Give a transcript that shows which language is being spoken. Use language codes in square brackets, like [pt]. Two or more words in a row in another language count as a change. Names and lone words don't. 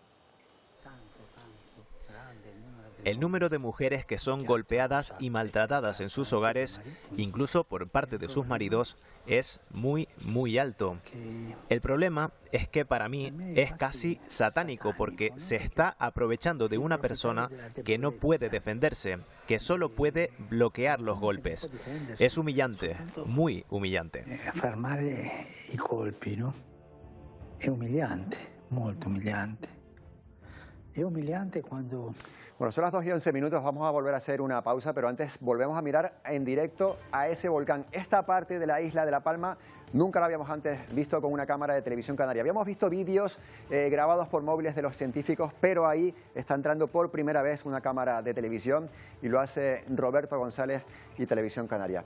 [es] El número de mujeres que son golpeadas y maltratadas en sus hogares, incluso por parte de sus maridos, es muy, muy alto. El problema es que para mí es casi satánico, porque se está aprovechando de una persona que no puede defenderse, que solo puede bloquear los golpes. Es humillante, muy humillante. [it] Fermare i colpi, ¿no? È umiliante, molto umiliante. È umiliante cuando... [es] Bueno, son las 2:11, vamos a volver a hacer una pausa, pero antes volvemos a mirar en directo a ese volcán. Esta parte de la isla de La Palma nunca la habíamos antes visto con una cámara de televisión canaria. Habíamos visto vídeos grabados por móviles de los científicos, pero ahí está entrando por primera vez una cámara de televisión, y lo hace Roberto González y Televisión Canaria.